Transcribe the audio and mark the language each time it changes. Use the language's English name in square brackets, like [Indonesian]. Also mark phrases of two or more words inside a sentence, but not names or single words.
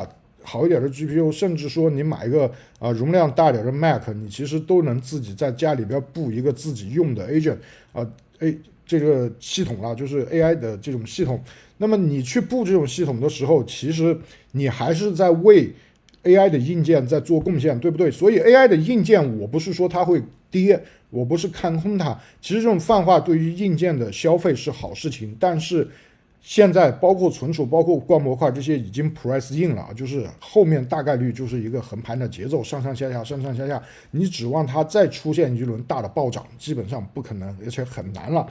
[Chinese] 好一點的 GPU， 甚至說你買一個容量大點的 Mac， 你其實都能自己在家裡邊布一個自己用的 agent 這個系統啦，就是 AI 的這種系統。那麼你去布這種系統的時候，其實你還是在為AI 的硬件在做貢獻，對不對？所以 AI 的硬件，我不是說它會跌，我不是看空它。其實這種泛化對於硬件的消費是好事情，但是現在包括存儲、包括灌模塊這些已經 [English] price in [Chinese] 了，就是後面大概率就是一個橫盤的節奏，上上下下，上上下下，你指望它再出現一輪大的暴漲，基本上不可能，而且很難了。